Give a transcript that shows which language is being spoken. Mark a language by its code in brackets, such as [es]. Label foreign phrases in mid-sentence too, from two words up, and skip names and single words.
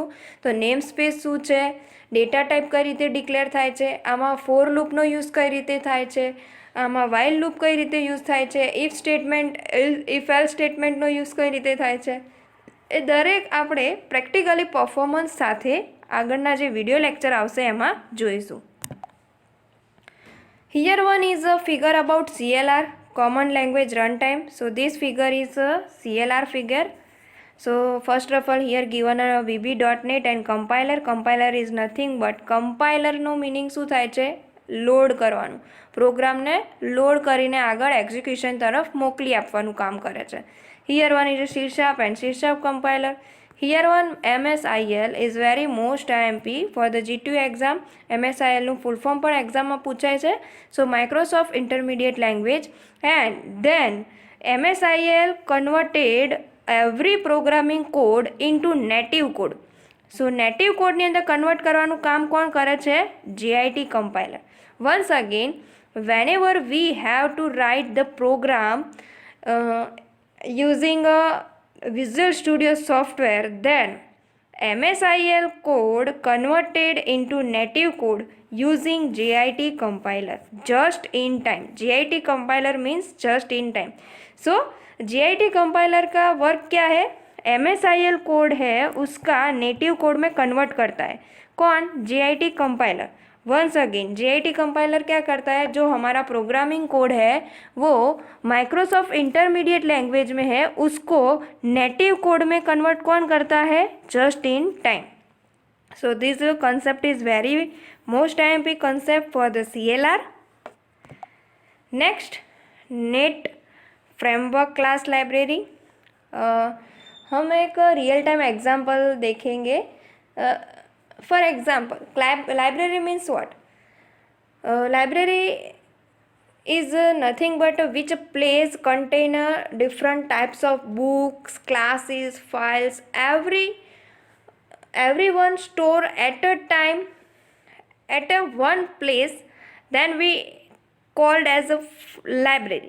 [gu] તો [en] name space [gu] શું છે, [en] data type [gu] કઈ રીતે ડિક્લેર થાય છે, આમાં [en] for loopનો use [gu] કઈ રીતે થાય છે, આમાં [en] while loop [gu] કઈ રીતે યુઝ થાય છે, [en] if statement, if else statementનો use [gu] કઈ રીતે થાય છે, એ દરેક આપણે [en] practically performance [gu] સાથે આગળના જે [en] video lecture [gu] આવશે એમાં જોઈશું. [en] Here one is a figure about CLR, common language runtime. So this figure is a CLR figure. So first of all, here given a VB.NET and compiler. Compiler is nothing but compiler no meaning [gu] શું થાય છે? લોડ કરવાનું, પ્રોગ્રામને લોડ કરીને આગળ એક્ઝિક્યુશન તરફ મોકલી આપવાનું કામ કરે છે. [en] Here one is a C# and C# compiler. Here one MSIL is very most IMP for the GTO exam. [gu] MSIL નું [en] full form [gu] પણ એક્ઝામમાં પૂછાય છે. [en] So Microsoft Intermediate Language, and then MSIL converted every programming code into native code. [gu] So [en] native code [gu] ની અંદર કન્વર્ટ કરવાનું કામ કોણ કરે છે? [en] JIT compiler. Once again, whenever we have to write the program using a Visual Studio software, then MSIL code converted into native code using JIT compiler, just in time. JIT compiler means just in time. [hi] So [en] JIT compiler [hi] का वर्क क्या है? MSIL कोड है उसका [en] native code [hi] में कन्वर्ट करता है. कौन? [en] JIT compiler. once again JIT compiler [hi] क्या करता है? जो हमारा [en] programming code [hi] है वो [en] Microsoft Intermediate Language [hi] में है, उसको [en] native code [hi] में कन्वर्ट कौन करता है? [en] just in time. so this concept is very most IMP concept for the CLR. Next, .NET Framework Class Library. [hi] हम एक रियल टाइम एग्जाम्पल देखेंगे. [en] For example, library means what? लाइब्रेरी is nothing but which place contain different types of books, classes, files, everyone store at a time at a one place, then we called as a library.